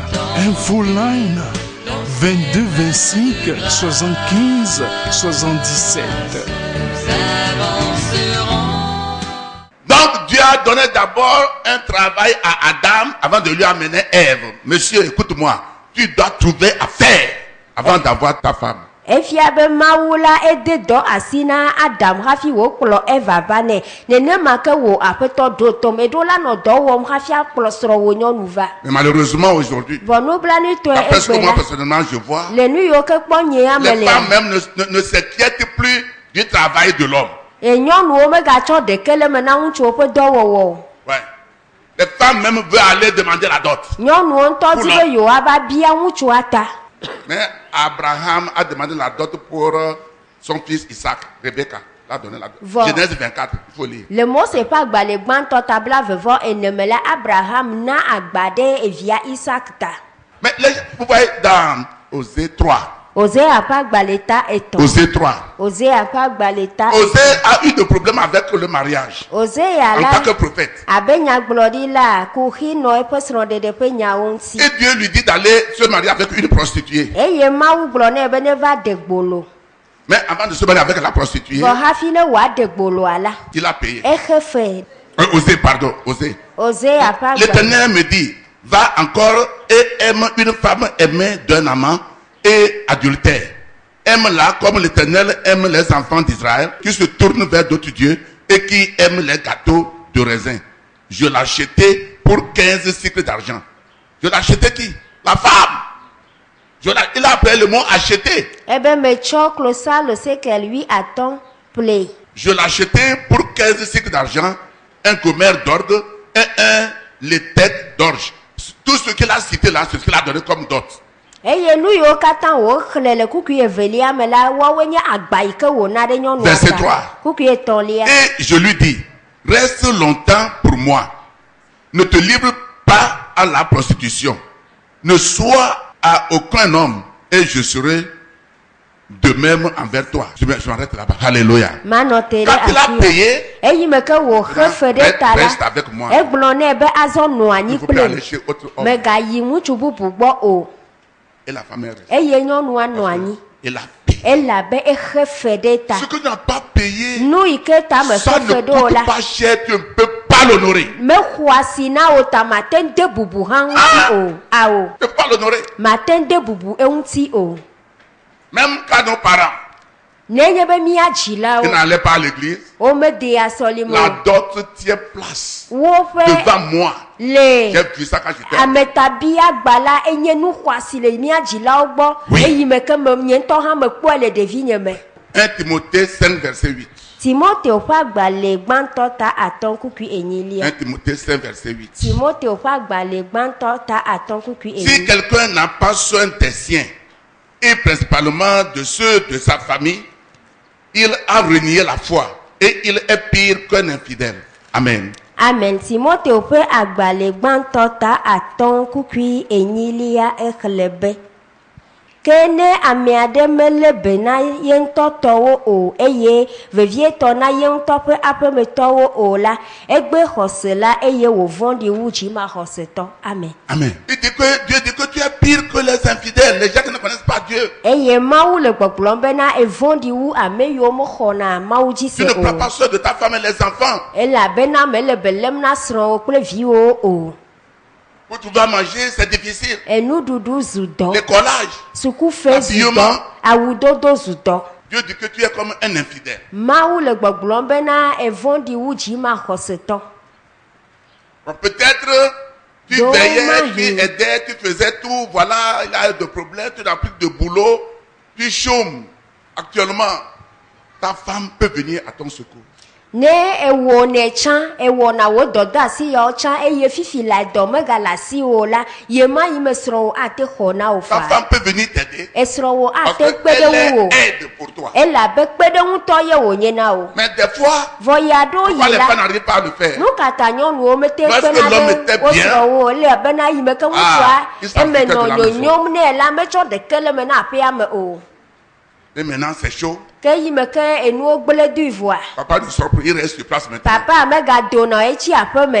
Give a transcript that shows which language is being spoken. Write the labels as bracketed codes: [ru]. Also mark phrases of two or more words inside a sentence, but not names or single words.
[fr] Infoline 22 25 75 77. Donc Dieu a donné d'abord un travail à Adam avant de lui amener Ève. Monsieur, écoute-moi, tu dois trouver à faire avant d'avoir ta femme. [ee] efia be mawu la ede dɔ asi na adam hafi wòkplɔ eva va nɛ nenema ke wò aƒetɔ ɖo tom eɖo la nɔ dɔ wɔm hafi akplɔ srɔ̃wò nyɔnu va [fr] Mais malheureusement aujourd'hui, [ee] vɔ nublanutɔe [fr] d'après ce que [ee] egbe [fr] moi [ee] la [fr] personnellement je vois, [ee] le nu yiwo ke kpɔ nye ame [fr] les femmes [ee] le [fr] même ne s'inquiètent plus du travail de l'homme. [ee] Et nyɔnuwo megatsɔ ɖeke le me na ŋutsuwo ƒe dɔwɔwɔ o. [fr] Ouais. Les femmes même veulent aller demander la dot. [ee] Nyɔnuwo ŋutɔ di be yewoava bia ŋutsua ta. [fr] Mais Abraham a demandé la dot pour son fils Isaac. Rebecca l'a donné la dot. Bon. Genèse 24, il faut lire. [ee] Le Mose ƒe agbalẽ gbãtɔ tabla vevɔ ene me la Abraham na agba ɖe evia Isaac ta. [fr] Mais vous voyez dans Osée 3. [ee] Osea ƒe agbalẽ ta etɔ̃. [fr] Osée 3. [ee] Osea ƒe agbalẽ ta. [fr] Osée a eu des problèmes avec le mariage [ee] Osea [fr] en [ee] la [fr] tant que prophète. [ee] abe nyagblɔɖila kuxi nɔ eƒe srɔ̃ɖeɖe ƒe nyawo ŋuti. [fr] Et Dieu lui dit d'aller se marier avec une prostituée. [ee] Eye Mawu gblɔ nɛ be neva ɖe gbolo. [fr] Mais avant de se marier avec la prostituée, [ee] Vɔ hafi ne wòaɖe gboloa la. [fr] il a payé. [ee] Exe fe. [fr] Osée, pardon, Osée. [ee] Osea ƒe agbalẽ. [fr] L'Éternel me dit, va encore et aime une femme aimée d'un amant et adultère. Aime-la comme l'Éternel aime les enfants d'Israël qui se tournent vers d'autres dieux et qui aiment les gâteaux de raisin. Je l'ai acheté pour 15 cycles d'argent. Je l'ai acheté qui? La femme. Il a appelé le mot acheter. [ee] Ebe metsɔ klosalo sekel 8 ple. [fr] Je l'ai acheté pour 15 cycles d'argent, un gomer d'orgue et un létec d'orge. Tout ce qu'il a cité là, c'est ce qu'il a donné comme dot. [ee] Eye nu yiwo katã woxlẽ le kuku evelia me la woawoe nye agba yi ke wòna ɖe nyɔnua [fr] Verset [ee] ta. 3. Kuku etɔ̃lia. [fr] Et je lui dis, reste longtemps pour moi. Ne te livre pas à la prostitution. Ne sois à aucun homme et je serai de même envers toi. Je m'arrête là-bas. Alléluia. [ee] Manɔ te ɖe [fr] Quand il a [ee] afi. [fr] payé, [ee] Eyi me ke wòxe fe ɖe ta [fr] reste [ee] la. [fr] avec moi. [ee] Egblɔ nɛ be azɔ nɔ [fr] Il [ee] anyi [fr] ne faut plus [ee] kple [fr] aller chez autre homme. [ee] megayi ŋutsu bubu gbɔ o. [fr] Et la femme est restée. [ee] Eye nyɔnua nɔ anyi. [fr] Il a payé. [ee] Elabe exe fe ɖe ta. [fr] Ce que tu n'as pas payé, [ee] Nu yi ke ta me [fr] ça [ee] xe [fr] ne [ee] fe ɖe o la. [fr] coûte pas cher, tu ne peux pas l'honorer. [ee] Mexɔ asi na wo ta mate ŋu de bubu hã ŋuti o. Awo. [fr] Tu ne peux pas l'honorer. [ee] Mate ŋu de bubu eŋuti o. [fr] Même quand nos parents [ee] Nenye be mía dzilawo. [fr] ils n'allaient pas à l'église, [ee] Womede asɔlime la o. [fr] dot tient place [ee] Woƒe [fr] devant moi. [ee] le [fr] J'ai vu ça quand j'étais. [ee] ametabia gba la enye nu xɔasi le mía dzilawo gbɔ. [fr] Oui. [ee] Eyi me ke me nye ŋutɔ hã mekpɔe le ɖevinye me. [fr] 1 Timothée 5 verset 8. [ee] Timoteo ƒe agbalẽ gbãtɔ ta 5:8. [fr] 1 Timothée 5 verset 8. [ee] Timoteo ƒe agbalẽ gbãtɔ ta [fr] Si [ee] 5:8. [fr] quelqu'un n'a pas soin des siens, et principalement de ceux de sa famille, il a renié la foi et il est pire qu'un infidèle. Amen. Amen. [ee] Timoteo ƒe agbalẽ gbãtɔ ta 5:8 exlẽ be. Ke ne ame aɖe melé be na ye ŋutɔ tɔwo o eye vevietɔ na ye ŋutɔ ƒe aƒemetɔwo o la, egbe xɔse la eye wòvɔ̃ɖi wu dzimaxɔsetɔ. Amen. Amen. [fr] Dieu dit que tu es pire que les infidèles, les gens qui ne connaissent pas Dieu. [ee] Eye Mawu le gbɔgblɔm bena evɔ̃ɖi wu ame yiwo mexɔna Mawu dzi [fr] Tu [ee] se [fr] ne prends [ee] o. [fr] pas soin de ta femme et les enfants. [ee] Elabena mele belém na srɔ̃wo kple viwo o. [fr] Pour tu vas manger, c'est difficile. [ee] Enuɖuɖu zu dɔ. [fr] Les collages. [ee] Sukufe zu dɔ. [fr] Habillement. [ee] Awudodo zu dɔ. [fr] Dieu dit que tu es comme un infidèle. [ee] Mawu le gbɔgblɔm bena evɔ̃ɖi wu dzimaxɔsetɔ. [fr] Bon, peut-être tu Donc, veillais, Marie. tu aidais, tu faisais tout. Voilà, il y a des problèmes, tu n'as plus de boulot, tu chômes. Actuellement, ta femme peut venir à ton secours. [ee] Ne ewɔ ne tsã ewɔna wo dɔdɔ asi yawo tsã eye fifi la dɔ megale asiwo la yema yi me srɔ̃wo ate xɔ na wo [fr] Ta [ee] fa. [fr] femme peut venir t'aider. [ee] Esrɔ̃wo [fr] Parce [ee] ate kpe ɖe [fr] qu'elle [ee] ŋu wo. [fr] est aide pour toi. [ee] Elabe kpeɖeŋutɔ ye wònye na wo. [fr] Mais des fois, [ee] Vɔ ya ɖewo [fr] pourquoi [ee] yi [fr] les [ee] la. [fr] femmes n'arrivent pas à le faire? [ee] Nu kata nyɔnuwo mete [fr] Lorsque [ee] kpena [fr] l'homme [ee] ɖe [fr] était [ee] wo [fr] bien, [ee] srɔ̃wo le abena yi me ke [fr] il [ee] ŋutsua [fr] s'en [ee] eme [fr] foutait de [ee] nɔ la nyonyom nɛ la metsɔ ɖeke le me na aƒea me o. [fr] Et maintenant, c'est chaud. [ee] Ke yi me ke enuwo gblẽ dui voa. [fr] Papa ne sort plus, il reste sur place maintenant. [ee] Papa megadona etsi aƒe me.